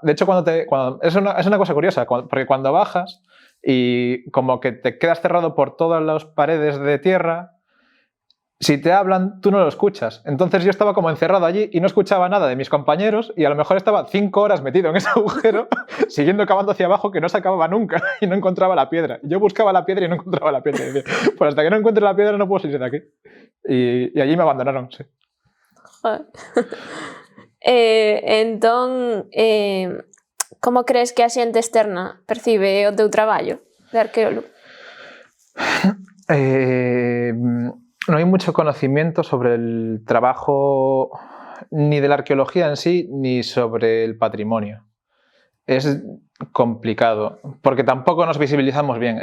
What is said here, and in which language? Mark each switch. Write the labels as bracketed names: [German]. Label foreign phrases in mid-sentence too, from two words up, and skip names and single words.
[Spanish] De hecho, es una cosa curiosa, porque cuando bajas y como que te quedas cerrado por todas las paredes de tierra, si te hablan, tú no lo escuchas. Entonces yo estaba como encerrado allí y no escuchaba nada de mis compañeros, y a lo mejor estaba 5 horas metido en ese agujero, siguiendo cavando hacia abajo, que no se acababa nunca, y no encontraba la piedra. Yo buscaba la piedra y no encontraba la piedra. Y decía, pues hasta que no encuentre la piedra no puedo salir de aquí. Y allí me abandonaron, sí. Joder. [Galician] Entón, como crees que a xente externa percibe o teu traballo de arqueólogo? [Spanish] No hay mucho conocimiento sobre el trabajo ni de la arqueología en sí, ni sobre el patrimonio. Es complicado, porque tampoco nos visibilizamos bien.